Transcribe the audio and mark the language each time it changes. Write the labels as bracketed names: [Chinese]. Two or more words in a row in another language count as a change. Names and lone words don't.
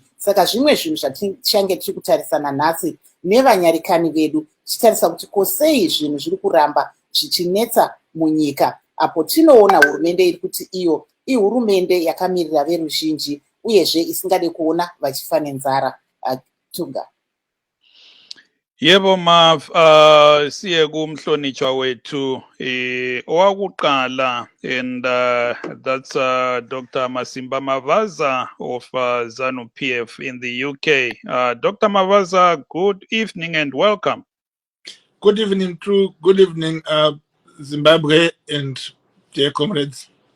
[Shona] Saka zvimwe zvinhu zvatichange tiri kutarisana nhasi nevanyarikani vedu, tichitarisa kuti kosei zvinhu zviri kuramba zvichinetsa munyika, apo tinoona hurumende iri kuti iyo ihurumende yakamirira veruzhinji uyezve isingade kuona vachifa nenzara. Tunga. [North Ndebele] Yebo Maf, siye kumhlonitshwa wethu owakuqala, [English] and that's Dr. Masimba Mavaza of ZANU PF in the UK. Dr. Mavaza, good evening and welcome. Good evening, True. Good evening, Zimbabwe and dear comrades.